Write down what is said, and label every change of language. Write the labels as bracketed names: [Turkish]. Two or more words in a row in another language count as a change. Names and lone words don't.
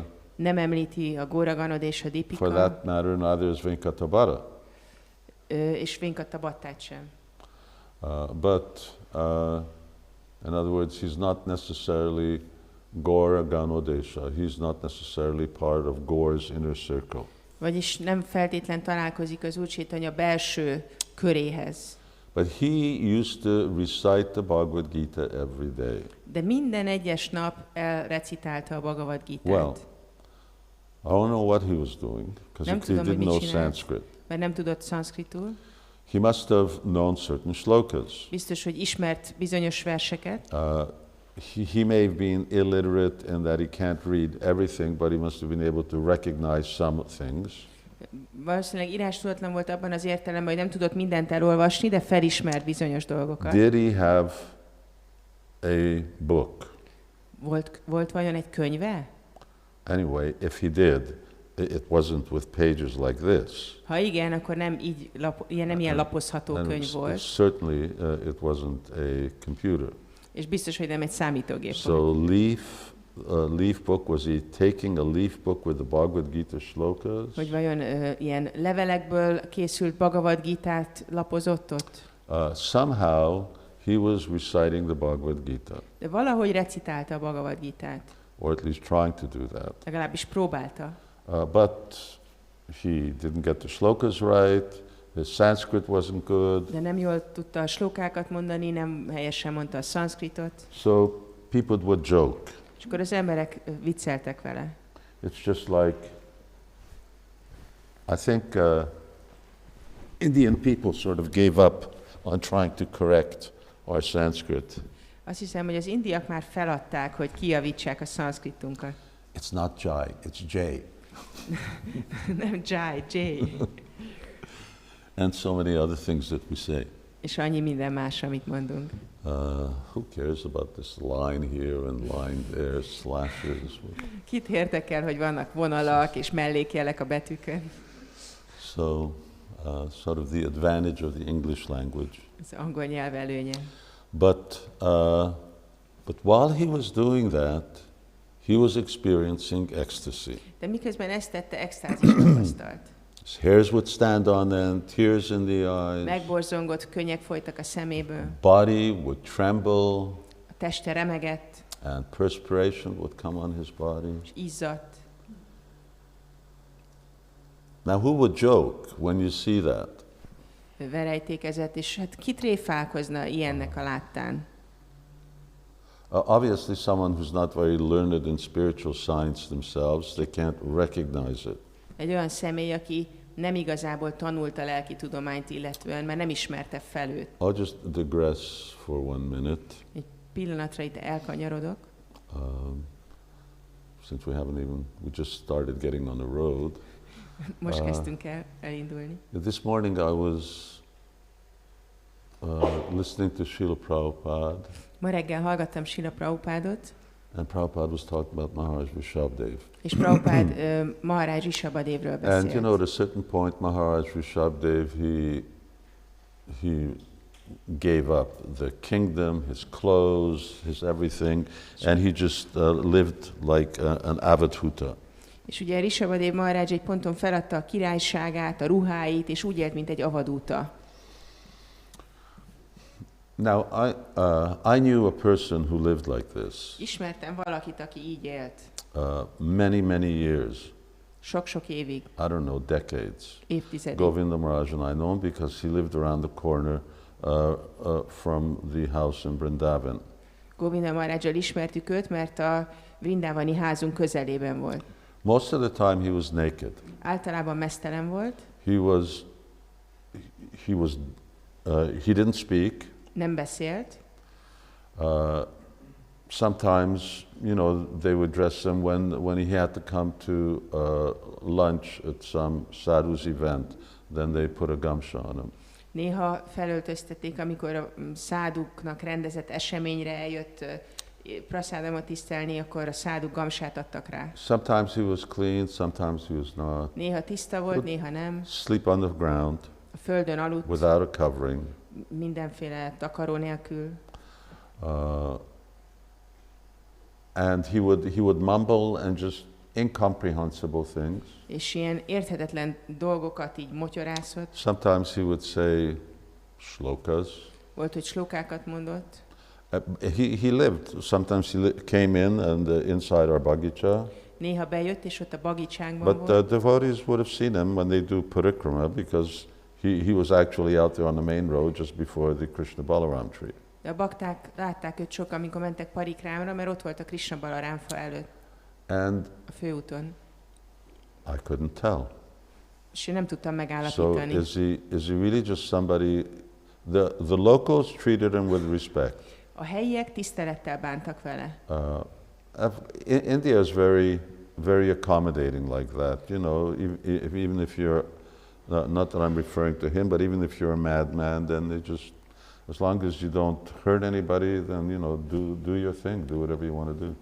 [Hungarian] Nem említi a gouranga.audio. [English] For that matter, neither is Venkatabhata. [Hungarian] És Venkatabattát sem. [English] But in other words, he's not necessarily gouranga.audio. He's not necessarily part of Gaur's inner circle. [Hungarian] Vagyis nem feltétlen találkozik az Úr Caitanya belső köréhez. [English] But he used to recite the Bhagavad-gītā every day. [Hungarian] De minden egyes nap elrecitálta a Bhagavad-gītát. [English] Well, I don't know what he was doing, because he didn't know Sanskrit. [Hungarian] Mert nem tudott szanszkritul. [English] He must have known certain shlokas. [Hungarian] Biztos, hogy ismert bizonyos verseket. [English] He may have been illiterate in that he can't read everything, but he must have been able to recognize some things. [Hungarian] Valószínűleg írástudatlan volt abban az értelemben, hogy nem tudott mindent elolvasni, de felismert bizonyos dolgokat. [English] Did he have a book? [Hungarian] Volt vajon egy könyve? [English] Anyway, if he did, it wasn't with pages like this. [Hungarian] Ha igen, akkor nem ilyen lapozható könyv volt. [English] Certainly it wasn't a computer. [Hungarian] És biztos, hogy nem egy számítógép volt. [English] So leaf book, was he taking a leaf book with the Bhagavad-gītā shlokas? [Hungarian] Hogy vajon ilyen levelekből készült Bhagavad-gītát lapozott ott? [English] Somehow he was reciting the Bhagavad-gītā. [Hungarian] De valahogy recitálta a Bhagavad-gītát. [English] Or at least trying to do that. [Hungarian] Legalábbis próbálta. [English] But he didn't get the shlokas right. His Sanskrit wasn't good. [Hungarian] De nem jól tudta a slókákat mondani, nem helyesen mondta a szanszkritot. [English] So people would joke. [Hungarian] És akkor az emberek vicceltek vele. [English] It's just like, I think Indian people sort of gave up on trying to correct our Sanskrit. [Hungarian] Azt hiszem, hogy az indiak már feladták, hogy kijavítsák a szanszkritunkat. [English] It's not Jai, it's Jay. [Hungarian] Nem Jai, Jay. [English] And so many other things that we say. [Hungarian] És annyi minden más, amit mondunk. [English] Who cares about this line here and line there, slashes? [Hungarian] Kit érdekel, hogy vannak vonalak és mellékjelek a betűkön? [English] So, sort of the advantage of the English language. [Hungarian] Az angol nyelv előnye. [English] But while he was doing that, he was experiencing ecstasy. [Hungarian] De miközben ezt tette, extázis tapasztalt. [English] His hairs would stand on end, tears in the eyes. [Hungarian] Megborzongott, könnyek folytak a szeméből. [English] Body would tremble. [Hungarian] A teste remegett. [English] And perspiration would come on his body. [Hungarian] És izzadt. [English] Now who would joke when you see that? [Hungarian] Verejtékezett, és hát ki tréfálkozna ilyennek a láttán? [English] Obviously someone who's not very learned in spiritual science themselves, they can't recognize it. [Hungarian] Egy olyan személy, aki nem igazából tanult a lelki tudományt illetően, mert nem ismerte fel őt. [English] I'll just digress for 1 minute. [Hungarian] Egy pillanatra itt elkanyarodok. [English] since we just started getting on the road. [Hungarian] Most kezdtünk el elindulni. [English] This morning I was listening to Srila Prabhupada. [Hungarian] Ma reggel hallgattam Srila Prabhupádot. [English] And Prabhupada was talking about Maharaj Rishabdev. [Hungarian] És Prabhupád Maharaj Rishabadevről beszélt. [English] And you know, at a certain point, Maharaj Rishabdev, he gave up the kingdom, his clothes, his everything, and he just lived like an avadhuta. [Hungarian] És ugye Rishabadev Maharaj egy ponton feladta a királyságát, a ruháit, és úgy élt, mint egy avadúta. [English] Now, I knew a person who lived like this. [Hungarian] Ismertem valakit, aki így élt. [English] Many years. [Hungarian] Sok-sok évig. [English] I don't know, decades. [Hungarian] Évtizedig. [English] Govinda Maharaj and I know him because he lived around the corner from the house in Vrindavan. [Hungarian] Govinda Maharajjal ismertük őt, mert a Vrindavani házunk közelében volt. [English] Most of the time he was naked. [Hungarian] Általában meztelen volt. [English] He didn't speak. [Hungarian] Nem beszélt. [English] Sometimes, you know, they would dress him when he had to come to lunch at some sadhu's event, then they put a gamsha on him. [Hungarian] Néha felöltöztették, amikor a száduknak rendezett eseményre eljött praszádamat tisztelni, akkor a száduk gamsát adtak rá. [English] Sometimes he was clean, sometimes he was not. [Hungarian] Néha tiszta volt, néha nem. [English] Sleep on the ground. [Hungarian] A földön aludt. [English] Without a covering. [Hungarian] Mindenféle takaró nélkül. [English] And he would mumble and just incomprehensible things. [Hungarian] És ilyen érthetetlen dolgokat így motyorászott. [English] Sometimes he would say shlokas. [Hungarian] Volt, hogy slókákat mondott. [English] He lived. Sometimes he came in and inside our bagicsa. [Hungarian] Néha bejött, és ott a bagicsánkban volt. [English] But [Hungarian] volt. [English] the devotees would have seen him when they do parikrama because he was actually out there on the main road just before the Krishna Balaram tree. [Hungarian] De a bakták látták őt sokan, amikor mentek parikrámra, mert ott volt a Krishna Balaram fa előtt. [English] And [Hungarian] a főúton. [English] I couldn't tell. [Hungarian] És én nem tudtam megállapítani. [English] So is he really just somebody? The locals treated him with respect. [Hungarian] A helyiek tisztelettel bántak vele. [English] India is very accommodating like that. You know, even if you're not that I'm referring to him, but even if you're a madman, then they just, as long as you don't hurt anybody, then you know, do your thing, do whatever you want to do.